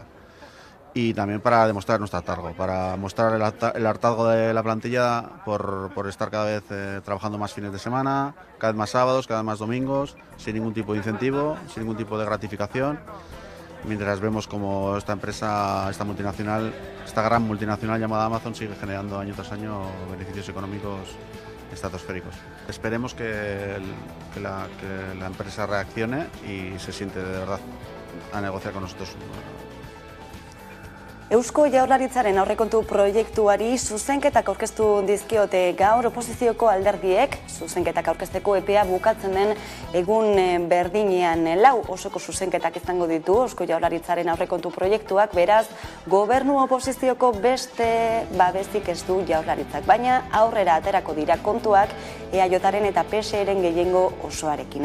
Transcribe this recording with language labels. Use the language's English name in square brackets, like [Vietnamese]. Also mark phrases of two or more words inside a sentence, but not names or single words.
[Spanish] Y también para demostrar nuestro hartazgo, para mostrar el hartazgo de la plantilla por estar cada vez trabajando más fines de semana, cada vez más sábados, cada vez más domingos, sin ningún tipo de incentivo, sin ningún tipo de gratificación, mientras vemos como esta empresa, esta gran multinacional llamada Amazon sigue generando año tras año beneficios económicos estratosféricos. Esperemos que la empresa reaccione y se siente de verdad a negociar con nosotros. [Basque] Eusko Jaurlaritzaren aurrekontu proiektuari zuzenketak aurkeztu dizkiote gaur oposizioko alderdiek, zuzenketak aurkezteko epea bukatzen den egun berdinean 4 osoko zuzenketak izango ditu Eusko Jaurlaritzaren aurrekontu proiektuak, beraz, gobernu oposizioko beste babesik ez du Jaurlaritzak, baina aurrera aterako dira kontuak EAJaren eta PSEren gehiengo osoarekin.